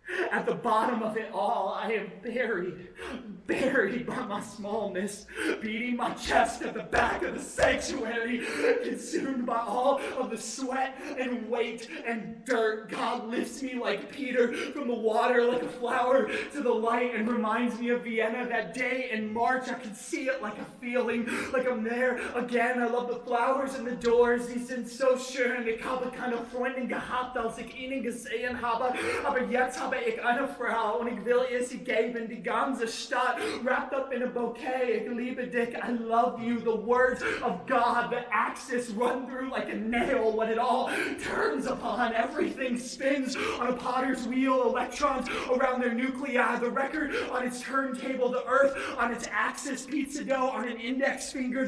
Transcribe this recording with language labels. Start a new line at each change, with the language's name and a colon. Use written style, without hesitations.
English: At the bottom of it all, I am buried by my smallness, beating my chest at the back of the sanctuary, consumed by all of the sweat and weight and dirt. God lifts me like Peter from the water, like a flower to the light, and reminds me of Vienna that day in March. I can see it like a feeling, like I'm there again. I love the flowers and the doors.
German: Die sind so schön. Ich habe keine Freundin gehabt, als ich ihnen gesehen habe. Aber jetzt habe ich eine Frau und ich will ihr sie geben. Die ganze Stadt
English: wrapped up in a bouquet.
German: Ich liebe dich,
English: I love you. The words of God, the axis run through like a nail. When it all turns upon, everything spins on a potter's wheel. Electrons around their nuclei. The record on its turntable. The earth on its axis. Pizza dough on an index finger.